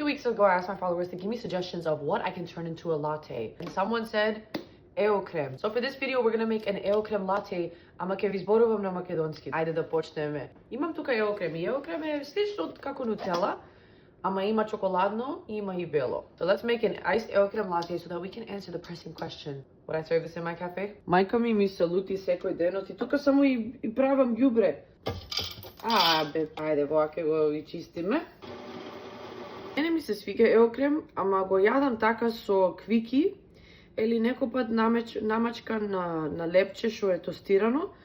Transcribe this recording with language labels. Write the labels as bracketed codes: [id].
[en] weeks ago, I asked my followers to give me suggestions of what I can turn into a latte. And someone said, ео крем. So for this video, we're gonna make an ео крем latte, [mk] ама ќе ви зборувам на македонски. Ајде да почнеме. Имам тука ео крем. И ео крем е слично како нутела, ама има чоколадно и има и бело. [en] So let's make an iced ео крем latte so that we can answer the pressing question. Would I serve this in my cafe? [mk] Мајка ми се лути секој ден, и тука само и правам ѓубре. Бе, ајде, воа ќе го и чистиме. Мене ми се свига ео крем, ама го јадам така со квики или некој пат намачка на лепче што е тостирано.